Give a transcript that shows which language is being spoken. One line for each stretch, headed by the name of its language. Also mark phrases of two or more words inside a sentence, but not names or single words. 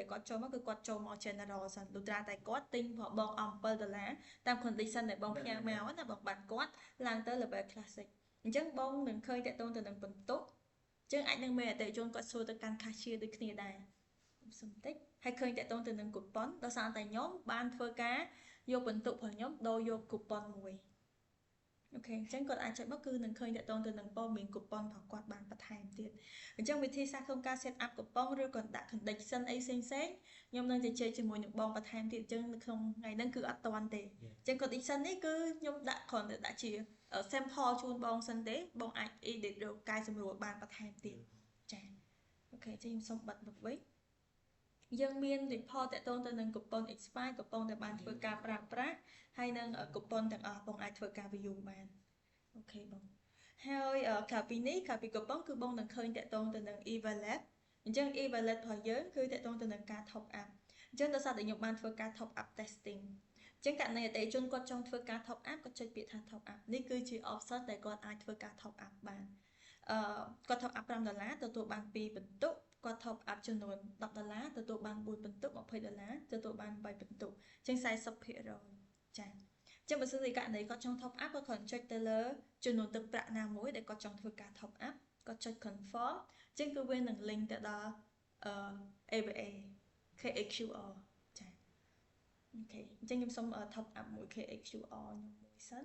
Khmer: គាត់ចូលមកគឺគាត់ចូលមក general សិនលុះត្រាតែគាត់ទិញរបស់បងអំ$7តាម condition ដែលបងផ្ញើមកណាបងបានគាត់ឡើងទៅ
English: level classic
Khmer: អញ្ចឹងបងនឹងឃើញតាក់ទងទៅនឹងបន្ទុកអញ្ចឹងអាចនឹងមានអតិថិជនគាត់សួរទៅកាន់ cashier ដូចគ្នាដែរសុំ តិចហើយឃើញតាក់ទងទៅនឹង coupon ដោយសារតែខ្ញុំបានធ្វើការយកបន្ទុករបស់ខ្ញុំដូរយក coupon មួយអូខេអញ្ចឹងគាត់អាចចុចមកគឺនឹងឃើញតាក់ទងទៅនឹងព័ត៌មាន coupon របស់គាត់បាន បន្ថែមទៀតអញ្ចឹងវិធីសាស្ត្រក្នុងការ
English: set up
Khmer: coupon ឬក៏ដាក់ condition អីផ្សេងខ្ញុំនឹងជជែកជាមួយនឹងបងបន្ថែមទៀតអញ្ចឹងនៅក្នុងថ្ងៃហ្នឹង គឺអត់តាន់ទេអញ្ចឹង condition នេះគឺខ្ញុំដាក់គ្រាន់តែដាក់ជា sample ជូនបងសិនទេបងអាច edit ឬកែសម្រួលបានបន្ថែមទៀតចា៎អូខេអញ្ចឹងខ្ញុំសូមបិទមកវិញយើងមាន report តាក់ទងទៅនឹង
English: coupon expire coupon
Khmer: ដែលបានធ្វើការប្រើប្រាស់ហើយនឹង coupon ទាំងអស់បងអាចធ្វើការ view បានអូខេបងហើយក្រៅពីនេះក្រៅពី coupon គឺបងនឹងឃើញតាក់ទងទៅនឹង e-wallet អញ្ចឹង e-wallet របស់យើងគឺតាក់ទងទៅនឹងការ
English: top up
Khmer: អញ្ចឹងដោយសារតែខ្ញុំបានធ្វើការ
English: top up testing
Khmer: អញ្ចឹង ចឹងករណីអតិថិជនគាត់ចង់ធ្វើការ
English: top up
Khmer: គាត់ចុចពាក្យថា
English: top up
Khmer: នេះគឺជា option ដែលគាត់អាចធ្វើការ
English: top up
Khmer: បានគាត់
English: top up
Khmer: $5 ទទួលបាន2បន្ទុកគាត់
English: top up
Khmer: ចំនួន$10ទទួលបាន4បន្ទុក$20ទទួលបាន8បន្ទុកចឹង 40% ចា៎ចឹងបើសិនជាករណីគាត់ចង់
English: top up
Khmer: គាត់គ្រាន់ចុចទៅលើចំនួនទឹកប្រាក់ណាមួយដែលគាត់ចង់ធ្វើការ
English: top up
Khmer: គាត់ចុច confirm ចឹងគឺវានឹង link ទៅដល់AVA KHQR ចា៎អូខេអញ្ចឹងខ្ញុំសូម
English: top up
Khmer: មួយ KHQR ខ្ញុំមួយសិន